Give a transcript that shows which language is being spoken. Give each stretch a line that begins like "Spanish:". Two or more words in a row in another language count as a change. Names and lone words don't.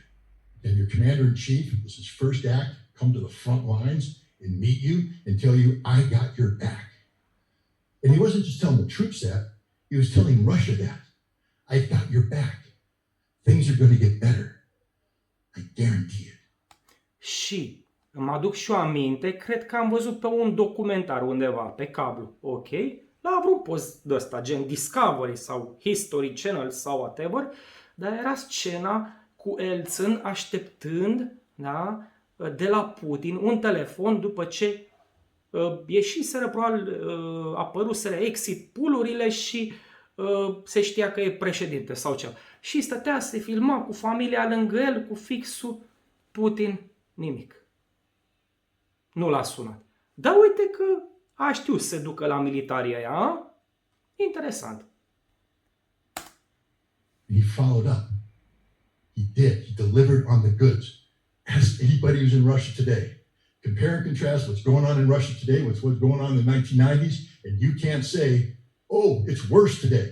English: And your commander-in-chief, this is his first act, come to the front lines and meet you and tell you, I got your back. And he wasn't just telling the troops that, he was telling Russia that. I've got your back. Things are going to get better. I guarantee it.
Romanian: Și îmi aduc și eu aminte, cred că am văzut pe un documentar undeva pe cablu, ok? La vreun post de ăsta, gen Discovery sau History Channel sau whatever, dar era scena cu Elțin așteptând, da, de la Putin un telefon după ce ieșiseră, probabil apăruseră
English: exit pool-urile
Romanian: și se știa că e președinte sau ceva. Și stătea, se filma cu familia lângă el, cu fixul. Putin, nimic. Nu l-a sunat. Dar uite că a știut să se ducă la militarii aia, a? Interesant.
English: He followed up. He did. He delivered on the goods. Ask anybody who's in Russia today. Compare and contrast what's going on in Russia today with what's going on in the 1990s, and you can't say, oh, it's worse today.